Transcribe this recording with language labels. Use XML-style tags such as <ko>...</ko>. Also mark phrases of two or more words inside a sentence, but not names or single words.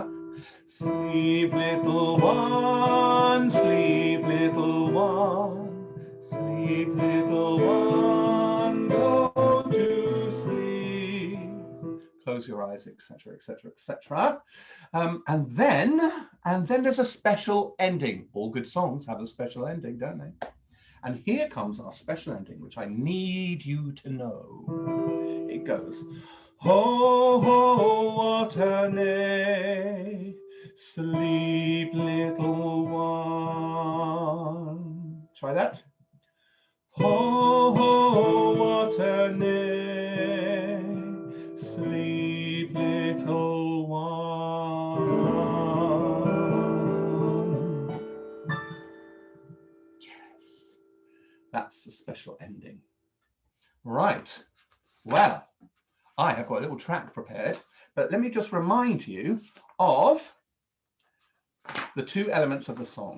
<en>Sleep little one, sleep little one, sleep little one, go to sleep. Close your eyes, etc., etc., etc. And then there's a special ending. All good songs have a special ending, don't they? And here comes our special ending, which I need you to know. It goes, ho, ho, Watanae, sleep little one. Try that. Ho, ho, Watanae, sleep little one. Yes, that's the special ending. Right, well, I have got a little track prepared, but let me just remind you of the two elements of the song.</en>